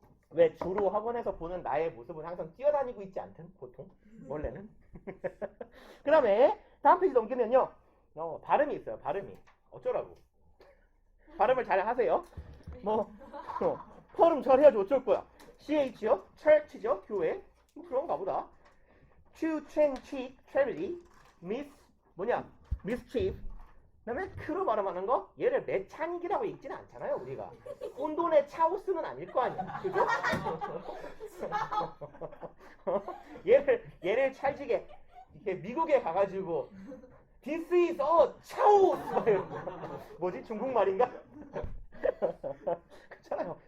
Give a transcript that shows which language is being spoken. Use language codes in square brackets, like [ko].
[ko] 왜 주로 학원에서 보는 나의 모습은 항상 뛰어다니고 있지 않든 보통 원래는. 그 다음에 다음 페이지 넘기면요 발음이 있어요. 발음이 어쩌라고. 발음을 잘 하세요. 펄음 잘 해야지 어쩔 거야. CH요? church죠? 교회. 그런가 보다. [en] to trench, charity, mischief. [ko] 그 다음에 크로 발음하는 거 얘를 메차닉이라고 읽지는 않잖아요. 우리가 혼돈의 차오스는 아닐 거 아니야. 그죠? 얘를 찰지게 이렇게 미국에 가가지고 [en] This is a chaos. [ko] 뭐지? 중국말인가? 그렇잖아요.